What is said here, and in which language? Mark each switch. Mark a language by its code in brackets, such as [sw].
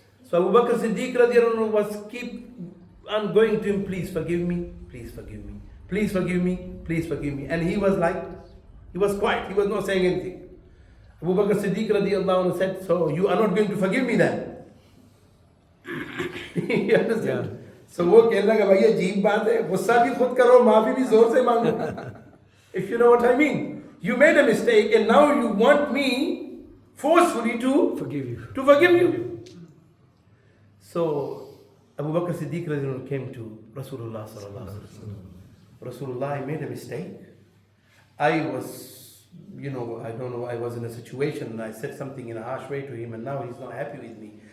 [en] So Abu Bakr as-Siddiq radiyallahu anhu was keep on going to him, please forgive me, please forgive me, please forgive me, please forgive me. And he was quiet, he was not saying anything. Abu Bakr as-Siddiq radiyallahu anhu said, so you are not going to forgive me then? You understand? Yeah. [hi] So वो कहने लगा भाई अजीब बात है, गुस्सा भी खुद करो, माफी भी जोर से मांगो. [en] If you know what I mean. You made a mistake and now you want me forcefully to Forgive you. So Abu Bakr Siddiq came to Rasulullah sallallahu alaihi wasallam. Rasulullah, I made a mistake. I was, I don't know, I was in a situation and I said something in a harsh way to him and now he's not happy with me.